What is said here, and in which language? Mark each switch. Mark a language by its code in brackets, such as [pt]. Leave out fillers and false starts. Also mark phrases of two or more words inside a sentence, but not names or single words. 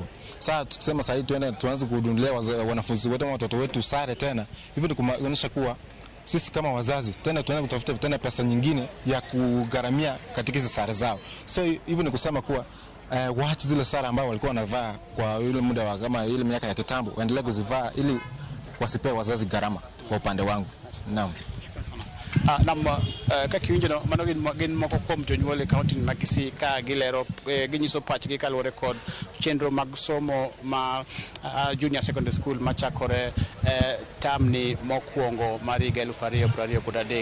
[sw] Sasa tukisema sahi tuanze kuhudumia wanafunzi wetu, watoto wetu sare tena, hivyo ni kumaanisha kuwa sisi kama wazazi tena tunaenda kutafuta tena pesa nyingine ya kugharamia katika hizo sare zao. So hivyo ni kusema kuwa waache zile sare ambao walikuwa wanavaa kwa yule muda wa kama ile miaka ya kitambo, waendelee kuzivaa ili wasipe wazazi gharama kwa upande wangu. Naam. [luo] Nam kakiwinjo no mano gin moko kuom jonyuol e kaunti ma Kisii ka gilero ginyiso pachgi kaluwore kod chenro mag somo ma [en] junior secondary school [luo] machakore tamni mokwongo mar higa 2023.